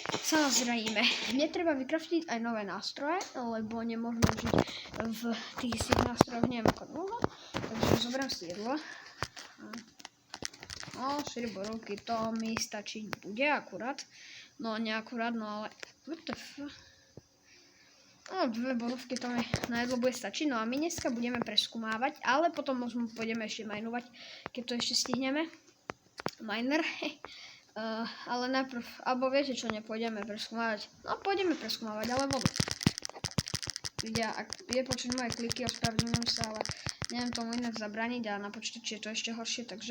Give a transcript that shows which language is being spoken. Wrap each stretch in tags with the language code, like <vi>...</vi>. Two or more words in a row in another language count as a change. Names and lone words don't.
<sk>Samozrejme, netreba vykraftiť aj nové nástroje, lebo nemôžeme žiť v tých istých nástrojoch neviem ako dlho. Takže zoberiem si jedlo. No, 4 borúky, to mi stačiť bude akurát. No, neakurát, no ale...</sk> <en>What the fuck?</en> <sk>No, 2 borúvky to mi na jedlo bude stačiť. No a my dneska budeme preskúmávať, ale potom možno pôjdeme ešte minovať, keď to ešte stihneme. Miner. Ale najprv, alebo viete čo, nepôjdeme preskúmávať. No, pôjdeme preskúmávať, ale vodu. Vidia, ak je počuť moje kliky, ospravedlňujem sa, ale neviem tomu inak zabraniť a na počítači je to ešte horšie, takže...</sk>